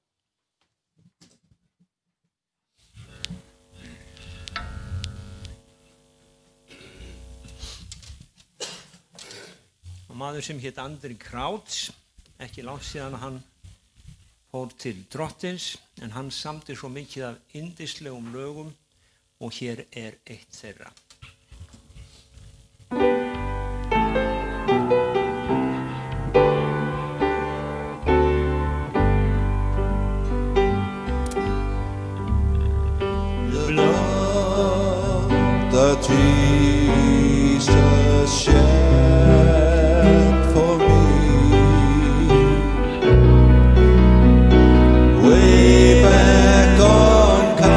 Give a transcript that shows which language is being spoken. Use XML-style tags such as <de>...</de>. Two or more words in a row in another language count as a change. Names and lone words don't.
<is>Maður sem hét Andri Krauts, ekki langt síðan hann fór til Drottins, en hann samdi svo mikið af yndislegum lögum og hér eitt þeirra.</is> <en>The blood that Jesus shed for me, way back on</en>